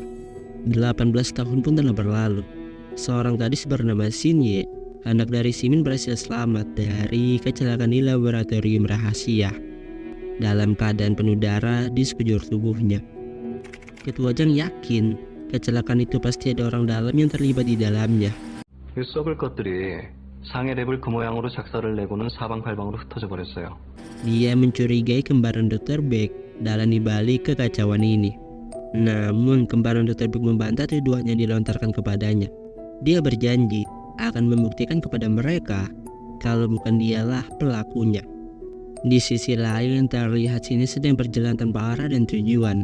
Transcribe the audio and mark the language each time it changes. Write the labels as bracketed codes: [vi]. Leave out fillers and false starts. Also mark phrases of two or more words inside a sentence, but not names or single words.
[id] 18 tahun pun telah berlalu. Seorang gadis bernama Sinye, anak dari Simin, berhasil selamat dari kecelakaan di laboratorium rahasia dalam keadaan penuh darah di sekujur tubuhnya. Ketua Jang yakin kecelakaan itu pasti ada orang dalam yang terlibat di dalamnya. [ko] 이 썩을 것들이 상해 랩을 그 모양으로 작사를 내고는 사방팔방으로 흩어져 버렸어요. [id] Dia mencurigai kembaran Dr. Beck dalam dibalik kekacauan ini. Namun kembaran Dr. Beck membantah tuduhan yang dilontarkan kepadanya. Dia berjanji akan membuktikan kepada mereka kalau bukan dialah pelakunya. Di sisi lain, terlihat sini sedang berjalan tanpa arah dan tujuan.